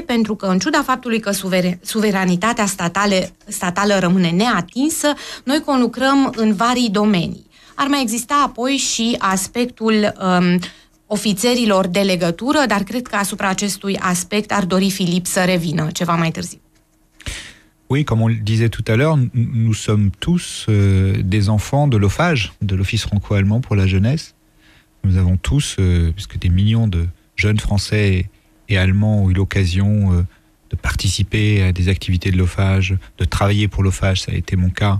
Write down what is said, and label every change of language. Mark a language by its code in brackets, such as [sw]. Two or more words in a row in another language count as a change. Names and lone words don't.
[ro] Pentru că în ciuda faptului că suveranitatea statală rămâne neatinsă, noi conlucrăm în vari domenii. Ar mai exista apoi și aspectul ofițerilor de legătură, dar cred că asupra acestui aspect ar dori Filip să revină ceva mai târziu. [fr] Oui, comme on le disait tout à l'heure, nous sommes tous des enfants de l'OFAGE, de l'Office franco-allemand pour la jeunesse. Nous avons tous, puisque des millions de jeunes français et allemands ont eu l'occasion de participer à des activités de l'OFAGE, de travailler pour l'OFAGE, ça a été mon cas.